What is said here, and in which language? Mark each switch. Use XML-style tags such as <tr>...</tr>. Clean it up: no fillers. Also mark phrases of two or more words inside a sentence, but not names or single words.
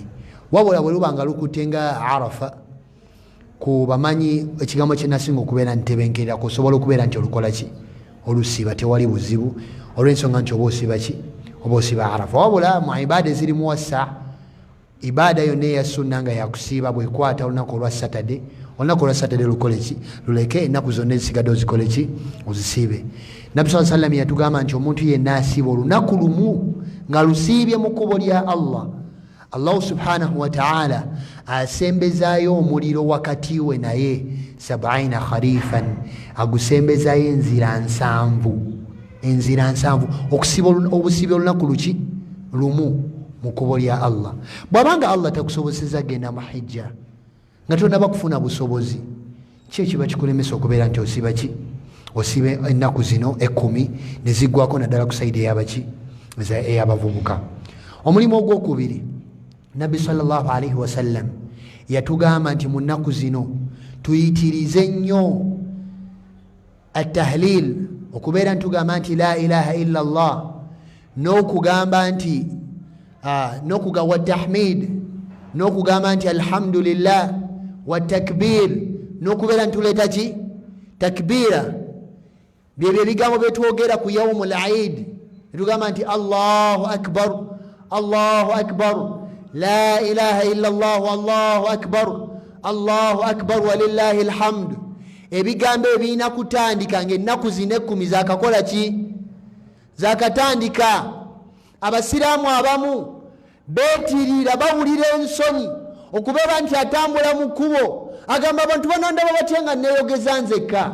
<lg>Wabula bwe lubanga lukutte nga Arafa ku bamanyi ekigambo kye nasinga okubeera ntebenkerera kusobola okubeera nti olukola ki olusiiba tewali buzibu olw'ensonga nti oba osiiba ki oba osiiba Arafa. Wabula mu ibaada eziri mu wasa ibaada yonna eya sunna nga yakusiiba bwekwata olunaku olwa Saturday, olunaku olwa Saturday lukole ki luleke ennaku zonna ezisigadde ozikole ki ozisiibe. Nabbi</lg> <ar>صلى الله عليه وسلم</ar> <lg>yatugamba nti omuntu yenna asiiba olunaku lumu nga lusiibye mu kkubo lya Allah,</lg> <ar>الله سبحانه وتعالى</ar> <lg>asembezaayo omuliro wakati we naye 70 kharifan, agusembezaayo enzira nsanvu okusiiba obusiibe olunaku luki lumu mu kkubo lya Allah. Bw'abanga Allah takusobozeza genda mu hijja nga tonnaba kufuna busobozi, ki ekiba kikulemesa okubeera nti osiiba ki osiibe ennaku zino 10 ne ziggwako naddala ku sayidi eyabaki ey'abavubuka. Omulimu ogwokubiri Nabbi</lg> <ar>صلى الله عليه وسلم</ar> <lg>yatugamba nti mu nnaku zino tuyitirize nnyo at-tahlil, okubeera ntugamba nti</lg> <ar>لا إله إلا الله,</ar> <lg>n'okugamba nti</lg> <ar>وتحميد,</ar> <lg>n'okugamba nti</lg> <ar>الحمد لله وتكبير,</ar> <lg>n'okubeera ntuleta ki takbira. Byebyo ebigambo byetwogera ku</lg> <ar>يوم العيد,</ar> <lg>netugamba nti</lg> <ar>الله أكبر الله أكبر لا إله إلا الله الله أكبر ولله الحمد.</ar> <lg>Ebigambo ebirina kutandika ng'ennaku zino 10 zakakola ki zakatandika. Abasiraamu abamu beetirira bawulira ensonyi okubeera nti atambula mu kkubo agamba abantu banandaba batya nga neeyogeza nzekka.</lg>